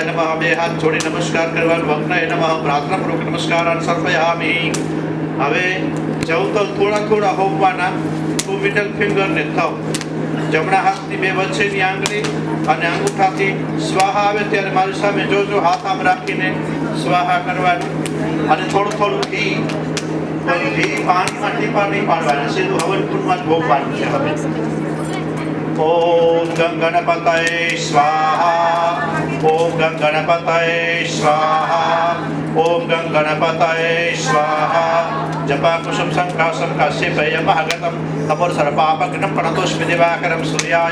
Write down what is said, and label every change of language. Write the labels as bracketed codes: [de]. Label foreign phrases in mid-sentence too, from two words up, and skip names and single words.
[gu] નમઃ બે હાથ જોડી નમસ્કાર કરવાનું [sa] अग्नय नमः [gu] પ્રાર્થનાપૂર્વક [sa] नमस्कारान सर्पयामि [gu] હવે જવતલ થોડા થોડા હોમવાના 2 [en] middle fingerને [gu] થવ જમણા હાથની બે વચ્ચેની આંગળી અને અંગૂઠાથી સ્વાહા આવે ત્યારે મારી સામે જોજો હાથ આમ રાખીને સ્વાહા કરવાનું અને થોડું થોડું ઘી પાણીમાં ટીપા નહીં પાડવાના સીધું હવનકુંડમાં જ હોમવાનું છે હવે [sa] ओम गं गणपतये स्वाहा ओम गं गणपतये स्वाहा ओम गं गणपतये स्वाहा जपा कुसुम संकाशम काश्यपेय महागतम अमर सर्पापग्नं प्रणतोष्मि दिवाकरं सूर्याय